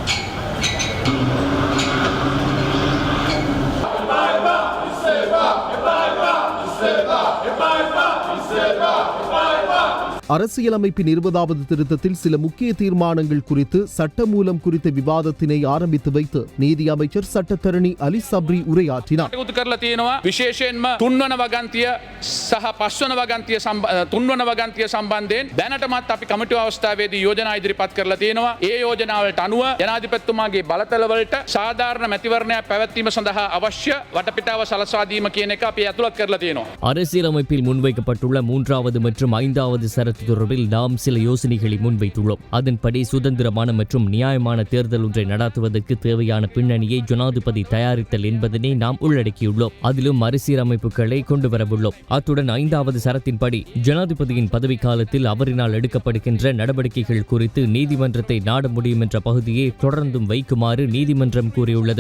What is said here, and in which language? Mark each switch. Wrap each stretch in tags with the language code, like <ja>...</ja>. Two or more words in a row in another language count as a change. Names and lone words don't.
<ta>அரசியலமைப்பின் 20வது திருத்தத்தில் சில முக்கிய தீர்மானங்கள் குறித்து சட்டமூலம் குறித்த விவாதத்தினை ஆரம்பித்து வைத்து நீதி அமைச்சர் சட்டத்தரணி அலி சப்ரி உரையாற்றினார்.</ta> <si>විශේෂයෙන්ම තුන්වන වගන්තිය සහ පස්වන වගන්තිය තුන්වන වගන්තිය සම්බන්ධයෙන් දැනටමත් අපි කමිටුව අවස්ථාවේදී යෝජනා ඉදිරිපත් කරලා තියෙනවා. ඒ යෝජනාවලට අනුව ජනාධිපතිතුමාගේ බලතලවලට සාධාරණ මැතිවරණයක් පැවැත්වීම සඳහා අවශ්‍ය වටපිටාව සලසා දීම කියන එක අපි ඇතුළත් කරලා තියෙනවා.</si> <ta>அரசியலமைப்பில் முன்வைக்கப்பட்டுள்ள 3வது மற்றும் 5வது சரத்தில் என்பது தொடர்பில் நாம் சில யோசனைகளை முன்வைத்துள்ளோம். அதன்படி சுதந்திரமான மற்றும் நியாயமான தேர்தல் ஒன்றை நடாத்துவதற்கு தேவையான பின்னணியை ஜனாதிபதி தயாரித்தல் என்பதனை நாம் உள்ளடக்கியுள்ளோம். அதிலும் மறுசீரமைப்புகளை கொண்டு வரவுள்ளோம். அத்துடன் 5வது சரத்தின்படி ஜனாதிபதியின் பதவிக்காலத்தில் அவரினால் எடுக்கப்படுகின்ற நடவடிக்கைகள் குறித்து நீதிமன்றத்தை நாட முடியும் என்ற பகுதியை தொடர்ந்தும் வைக்குமாறு நீதிமன்றம் கூறியுள்ளது.</ta>